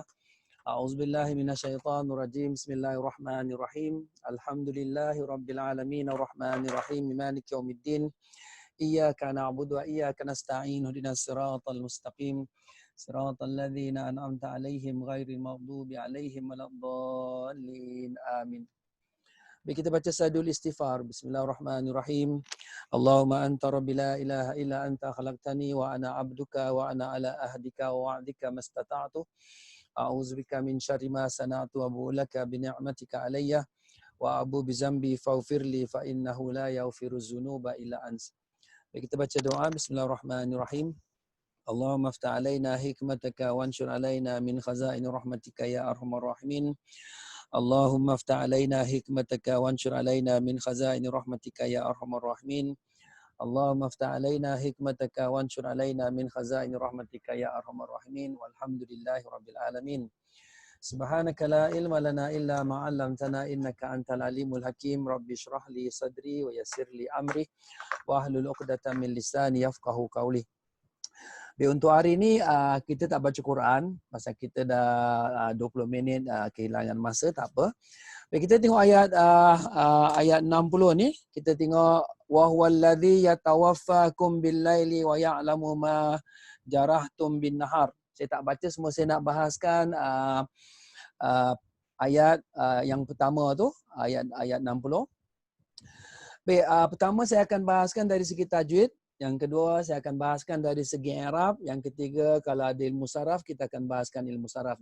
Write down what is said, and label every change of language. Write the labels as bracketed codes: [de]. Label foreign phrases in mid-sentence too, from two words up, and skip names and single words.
[ar] أعوذ بالله من الشيطان الرجيم بسم الله الرحمن الرحيم. الحمد لله رب العالمين الرحمن الرحيم مالك يوم الدين. إياك نعبد وإياك نستعين اهدنا الصراط المستقيم. صراط الذين أنعمت عليهم غير المغضوب عليهم ولا الضالين. [ms] Amin. Baik, kita baca [ar] سيد الاستغفار. بسم الله الرحمن الرحيم. اللهم أنت ربي لا إله إلا أنت خلقتني وأنا عبدك وأنا على عهدك ووعدك ما استطعت. أعوذ بك من شر ما صنعت وأبوء لك بنعمتك علي وأبوء بذنبي فاغفر لي فإنه لا يغفر الذنوب إلا أنت. [ms] Baik, kita baca doa. [ar] بسم الله الرحمن الرحيم. اللهم افتح علينا حكمتك وانشر علينا من خزائن رحمتك يا أرحم الراحمين. اللهم افتح علينا حكمتك وانشر علينا من خزائن رحمتك يا أرحم الراحمين. اللهم افتح علينا حكمتك وانشر علينا من خزائن رحمتك يا أرحم الراحمين. والحمد لله رب العالمين. سبحانك لا علم لنا إلا ما علمتنا إنك أنت العليم الحكيم. رب اشرح لي صدري ويسر لي أمري واحلل عقدة من لساني يفقهوا قولي. [ms] Untuk hari ini kita tak baca Quran pasal kita dah 20 minit kehilangan masa, tak apa. Kita tengok ayat 60 ni, kita tengok [ar] وهو الذي يتوفاكم بالليل ويعلم ما جرحتم بالنهار. [ms] Saya tak baca semua, saya nak bahaskan ayat yang pertama tu, ayat 60. Baik, pertama saya akan bahaskan dari segi tajwid. Yang kedua, saya akan bahaskan dari segi i'rab. Yang ketiga, kalau ada ilmu saraf, kita akan bahaskan ilmu saraf.